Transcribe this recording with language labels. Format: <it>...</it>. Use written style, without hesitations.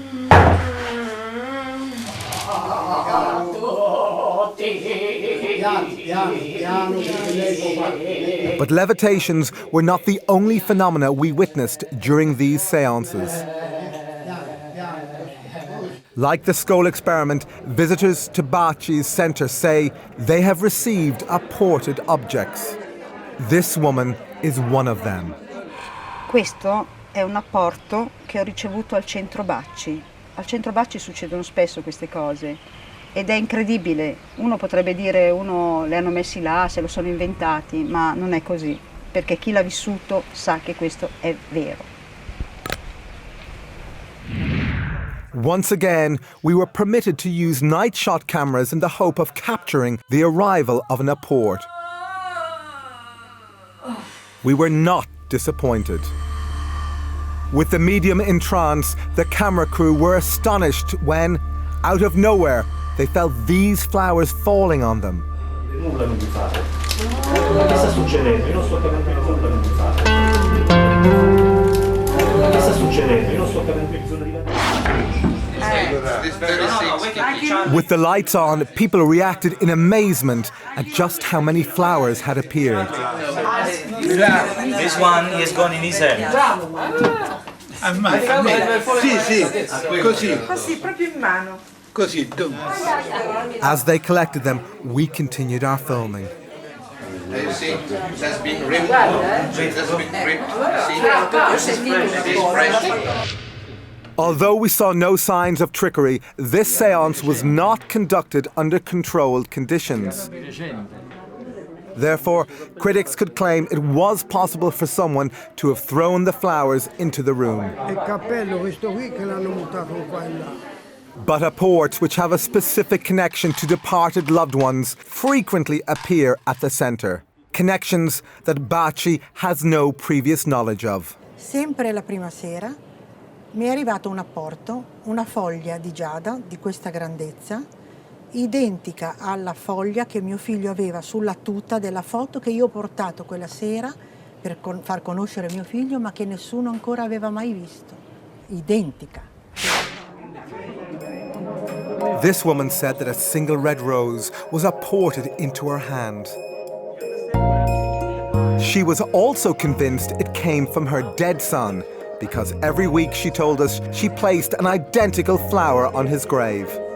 <en>But levitations were not the only phenomena we witnessed during these seances. Like the Scole experiment, visitors to Bacci's centre say they have received apported objects. This woman is one of them.</en> <it>Questo è un apporto che ho ricevuto al centro Bacci. Al centro Bacci succedono spesso queste cose ed è incredibile. Uno potrebbe dire uno le hanno messi là, se lo sono inventati, ma non è così, perché chi l'ha vissuto sa che questo è vero.</it> <en>Once again, we were permitted to use night shot cameras in the hope of capturing the arrival of an apport. We were not disappointed. With the medium in trance, the camera crew were astonished when, out of nowhere, they felt these flowers falling on them.</en> <it>Nulla non vi fate. Che sta succedendo? Io non sto capendo nulla non vi fate. Che sta succedendo? Io non sto capendo bisogno di</it> <en>With the lights on, people reacted in amazement at just how many flowers had appeared. This one is gone in his hand.</en> <it>Sì, così. Così, proprio in mano. Così.</it> <en>As they collected them, we continued our filming. You see, that's been ripped. That's been ripped. See, it is fresh. Although we saw no signs of trickery, this séance was not conducted under controlled conditions. Therefore, critics could claim it was possible for someone to have thrown the flowers into the room. But apports which have a specific connection to departed loved ones frequently appear at the centre. Connections that Bacci has no previous knowledge of.</en> <it>Sempre la prima sera mi è arrivato un apporto, una foglia di giada di questa grandezza, identica alla foglia che mio figlio aveva sulla tuta della foto che io ho portato quella sera per far conoscere mio figlio, ma che nessuno ancora aveva mai visto. Identica.</it> <en>This woman said that a single red rose was apported into her hand. She was also convinced it came from her dead son, because every week, she told us, she placed an identical flower on his grave.</en>